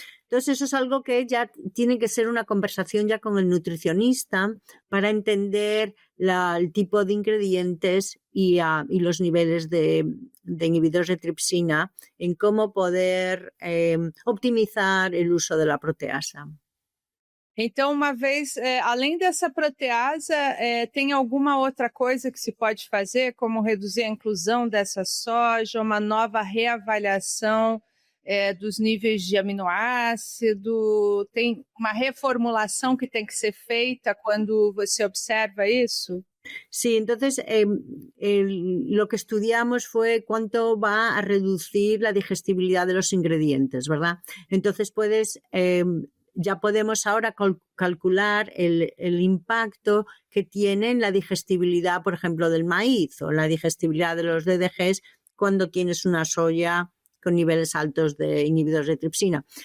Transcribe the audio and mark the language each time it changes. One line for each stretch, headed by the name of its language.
Spanish: Entonces eso es algo que ya tiene que ser una conversación ya con el nutricionista para entender el tipo de ingredientes y los niveles de inhibidores de tripsina en cómo poder optimizar el uso de la proteasa.
Portuguese: Então, uma vez, além dessa proteasa, tem alguma outra coisa que se pode fazer, como reduzir a inclusão dessa soja, uma nova reavaliação dos níveis de aminoácido? Tem uma reformulação que tem que ser feita quando você observa isso?
Spanish: Sí, entonces lo que estudiamos fue cuánto va a reducir la digestibilidad de los ingredientes, ¿verdad? Entonces ya podemos ahora calcular el impacto que tiene en la digestibilidad, por ejemplo, del maíz o la digestibilidad de los DDGs cuando tienes una soya con niveles altos de inhibidores de tripsina.